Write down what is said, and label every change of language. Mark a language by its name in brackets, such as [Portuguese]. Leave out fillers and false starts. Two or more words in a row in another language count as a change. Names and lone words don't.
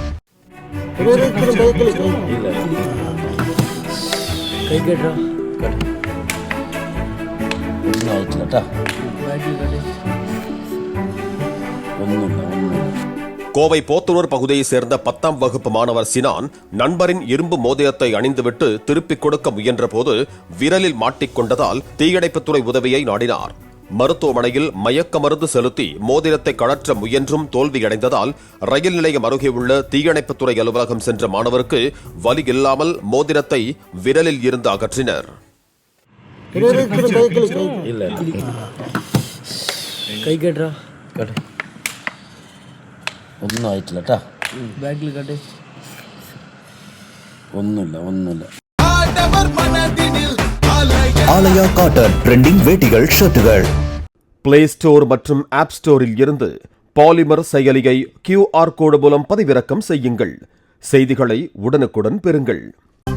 [Tamil] கோவை போத்தனூர் பகுதியை சேர்ந்த 10ஆம் வகுப்பு மாணவர் சினான் நண்பரின் இரும்பு மோதிரத்தை அணிந்துவிட்டு திருப்பிக் கொடுக்க முயன்றபோது விரலில் மாட்டிக்கொண்டதால் தீயணைப்புத்துறை உதவியை நாடினார். மருத்துவமனையில் மயக்க மருந்து செலுத்தி மோதிரத்தை கழற்ற முயன்றும் தோல்வியடைந்ததால் ரயில் நிலையம் அருகே உள்ள தீயணைப்புத்துறை அலுவலகம் சென்ற மாணவருக்கு வலி இல்லாமல் மோதிரத்தை விரலில் இருந்து அகற்றினர். [Malayalam] ഒന്നും ആയിട്ടില്ല കേട്ടാ. ബാക്കിൽ കട്ടെ. ഒന്നുമില്ല. [Tamil] ஆலயா காட்டன் ட்ரெண்டிங் வேட்டிகள் ஷர்ட்டுகள். பிளே ஸ்டோர் மற்றும் ஆப் ஸ்டோரில் இருந்து பாலிமர் செயலியை [English] QR code [Tamil] மூலம் பதிவிறக்கம் செய்யுங்கள். செய்திகளை உடனுக்குடன் பெறுங்கள்.